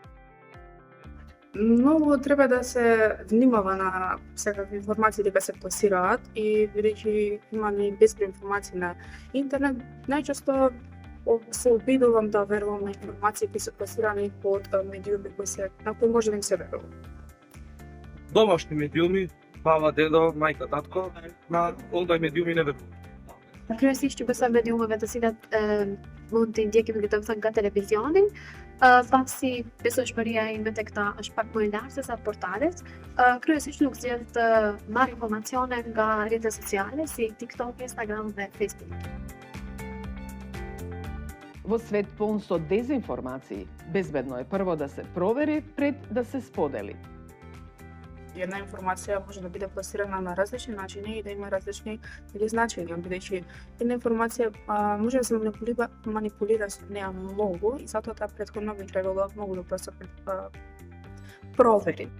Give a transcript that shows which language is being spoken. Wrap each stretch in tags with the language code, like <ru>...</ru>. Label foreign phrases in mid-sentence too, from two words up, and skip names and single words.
<mk>Многу треба да се внимава на секакви информации дека се пласираат и бидејќи има и безброј информации на интернет, најчесто се обидувам да верувам на информации кои се пласирани од медиуми на кои може да им се верува. Домашни медиуми, баба, дедо, мајка, татко, на ондај медиуми не верувам.</mk> <sq>Kryesisht që besoj mediumeve të cilat mund të ndjekim le të them nga televizioni, pasi besueshmëria ime tek ta është pak më e lartë se sa portalet. Kryesisht nuk zgjedh të marr informacione nga rrjetet sociale si TikTok, Instagram dhe Facebook.</sq> <mk>Во свет полн со дезинформации, безбедно е прво да се провери пред да се сподели. Една информација може да биде пласирана на различни начини и да има различни значења, бидејќи една информација може да се манипулира со неа многу и затоа таа претходно би требало многу добро се провери.</mk>